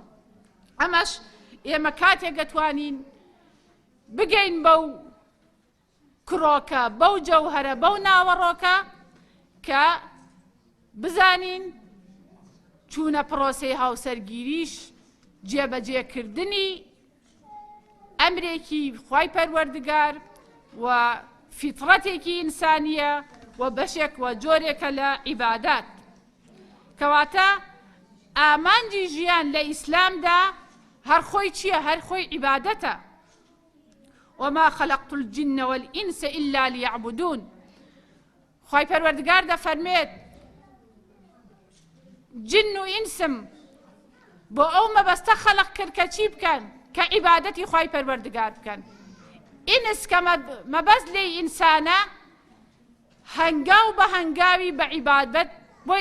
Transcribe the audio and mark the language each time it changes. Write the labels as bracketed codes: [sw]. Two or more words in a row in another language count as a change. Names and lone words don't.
[ckb] ئەمەش ئێمە کاتێک دەتوانین بگەین بەو کرۆکە بەو جەوهەرە بەو ناوەڕۆکە کە بزانین چوونە پرۆسەی هاوسەرگیریش جێبەجێکردنی ئەمرێکی خوای پەروەردگار و فیترەتێکی ئینسانیە و بەشێک و جۆرێکە لە عیبادات. کەواتە ئامانجی ژیان لە ئیسلامدا هەر خۆی چییە؟ هەر خۆی عیبادەتە. [ar] وما خلقت الجن والإنس إلا ليعبدون. [ckb] خوای پەروەردگار دەفەرمێت جن و ئینسم بۆ ئەو مەبەستە خەلق کرد کە چی بکەن؟ کە عیبادەتی خوای پەروەردگار بکەن. ئینس کە مەبەست لێی ئینسانە هەنگاو بە هەنگاوی بە عیبادەت بۆی